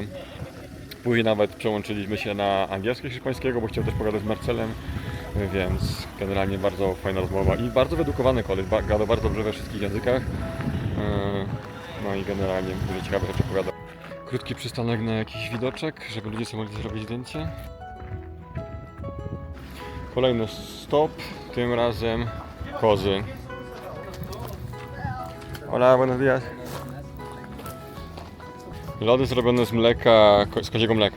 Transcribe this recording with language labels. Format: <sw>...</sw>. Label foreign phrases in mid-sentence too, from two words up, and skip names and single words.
<pl>Później nawet przełączyliśmy się na angielskiego, hiszpańskiego, bo chciał też pogadać z Marcelem, więc generalnie bardzo fajna rozmowa i bardzo wyedukowany koleś, gadał bardzo dobrze we wszystkich językach. No i generalnie dużo ciekawych rzeczy pogadał. Krótki przystanek na jakiś widoczek, żeby ludzie sobie mogli zrobić zdjęcie. Kolejny stop, tym razem kozy.</pl> <es>Hola, buenos días.</es> <pl>Lody zrobione z mleka, z koziego mleka.</pl>